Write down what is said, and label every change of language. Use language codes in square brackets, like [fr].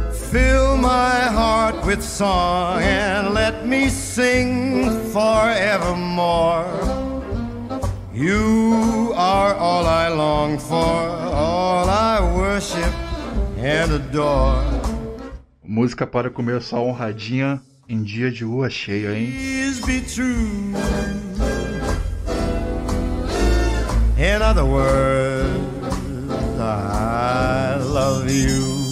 [en] Fill my heart with song and let me sing forevermore. You are all I long for, all I worship and adore. [pt] Música para comer só honradinha em dia de lua cheia, hein? [en] Please be true. In other words, I love you.